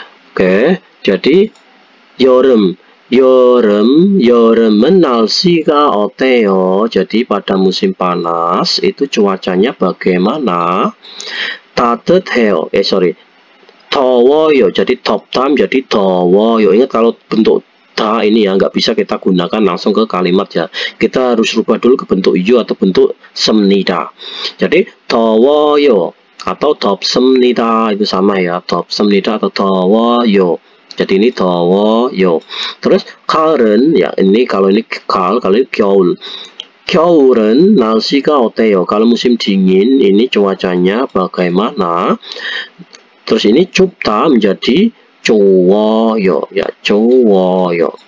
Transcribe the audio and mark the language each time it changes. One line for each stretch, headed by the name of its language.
Korean: Oke, jadi 여름은 날씨가 어때요?
Indonesian: Jadi pada musim panas itu cuacanya bagaimana?
Korean: 따뜻해요. 더워요.
Indonesian: Jadi 덥다 menjadi 더워요. Ingat kalau bentuk da ini ya nggak bisa kita gunakan langsung ke kalimat ya. Kita harus rubah dulu ke bentuk yu atau bentuk 습니다. Jadi 더워요 atau 덥습니다 itu sama ya.
Korean: 덥습니다 atau 더워요.
Indonesian: Jadi ini 더워요. Terus 가을은 ya ini kalau ini 가을, kalau ini 겨울.
Korean: 겨울은 날씨가 어때요?
Indonesian: Kalau musim dingin ini cuacanya bagaimana? Terus ini 춥다 menjadi 좋아요 ya, 좋아요.